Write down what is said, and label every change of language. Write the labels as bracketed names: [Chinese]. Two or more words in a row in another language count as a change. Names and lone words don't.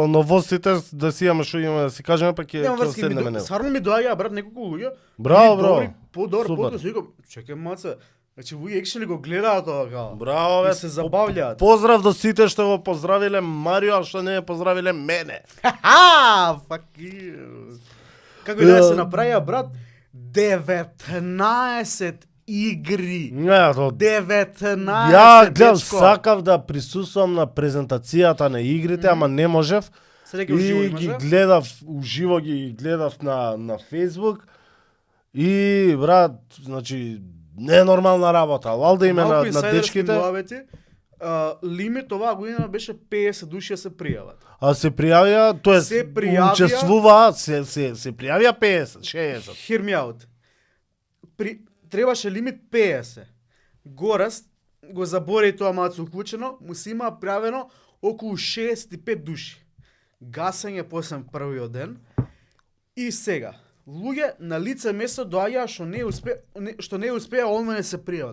[Macedonian] новостите, да си имаме што имаме да си кажеме, па ќе Нема ќе врски, седнеме него. стварно ми доаѓа, брат, неколку луѓе. Браво, и браво. добри, Подобар Супер. подкаст, викам, чекај маца. Значи, луѓе екшели го гледаат ова као. Браво, бе. И се забавлjaат. Поздрав до сите што го поздравиле Марио, а што не ја поздравиле мене. Ха, [English] fuck you. [Macedonian] Како и да се направија, брат, 19 игри. Не, то 19 ја гледам, дечко. сакав да присуствувам на презентацијата на игрите, ама не можев. Се дека уживо И ги имаше. гледав, уживо ги гледав на Facebook. И, брат, значи, не е нормална работа. Валда име Малку на инсайдерски дечките, муабети. Лимит оваа година беше 50 души да се пријават. а се пријавија, тоа Се пријавија- учествува, се пријавија 50, 60. [English] Hear me out. [Macedonian] Требаше лимит 50. Гораст го забори тоа малку уклучено, му се има правено околу 65 души. Гасење после првиот ден. И сега, луѓе на лице место доаѓаа што не успеа онлайн се пријават.